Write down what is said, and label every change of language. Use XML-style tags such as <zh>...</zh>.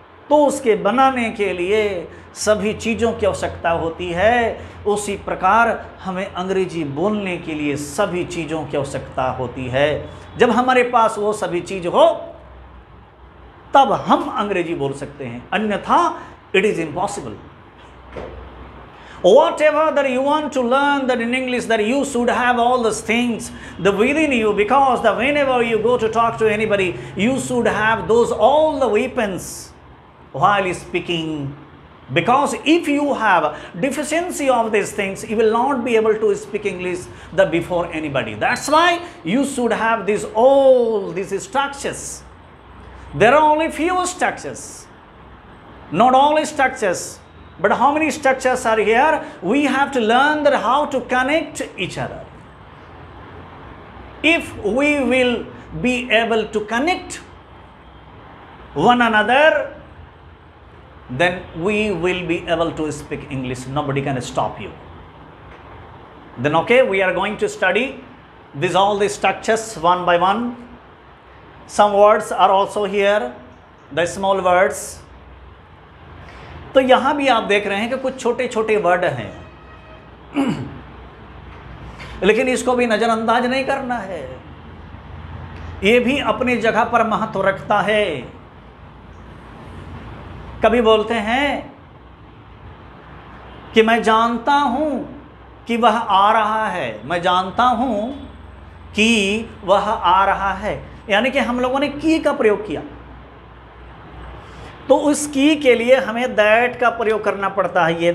<hi>तो उसके बनाने के लिए सभी चीज़ों की आवश्यकता होती है। उसी प्रकार हमें अंग्रेजी बोलने के लिए सभी चीज़ों की आवश्यकता होती है। जब हमारे पास वो सभी चीज़ हो तब हम अंग्रेजी बोल सकते हैं, अन्यथा</hi> <en>It is impossible. Whatever that you want to learn that in English, that you should have all those things within you, because that whenever you go to talk to anybody, you should have those all the weapons while speaking. Because if you have deficiency of these things, you will not be able to speak English before anybody. That's why you should have all these structures. There are only few structures, not all structures. But how many structures are here? We have to learn that how to connect each other. If we will be able to connect one another, then we will be able to speak English. Nobody can stop you. Then okay, we are going to study all these structures one by one. Some words are also here, the small words.</en> <hi>तो यहां भी आप देख रहे हैं कि कुछ छोटे छोटे वर्ड हैं, लेकिन इसको भी नजरअंदाज नहीं करना है, ये भी अपनी जगह पर महत्व रखता है। कभी बोलते हैं कि मैं जानता हूं कि वह आ रहा है, मैं जानता हूं कि वह आ रहा है, यानी कि हम लोगों ने की का प्रयोग किया, तो उस की के लिए हमें दैट का प्रयोग करना पड़ता है।</hi>